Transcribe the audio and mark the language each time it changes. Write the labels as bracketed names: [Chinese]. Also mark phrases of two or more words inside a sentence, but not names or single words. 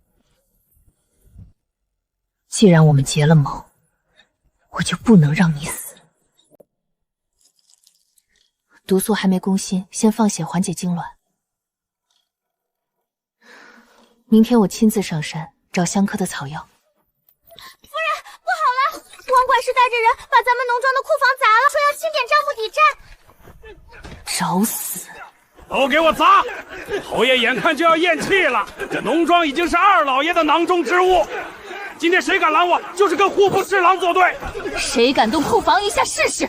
[Chinese] 既然我們結了盟，我就不能讓你死。毒素還沒攻心，先放血緩解痙攣。明天我親自上山找相克的草藥。夫人，不好了！王管事帶着人把咱們農莊的庫房砸了，說要清點賬目抵債。找死！都給我砸！侯爺眼看就要咽氣了，這農莊已經是二老爺的囊中之物。今天誰敢攔我，就是跟戶部侍郎作對。誰敢動庫房一下試試？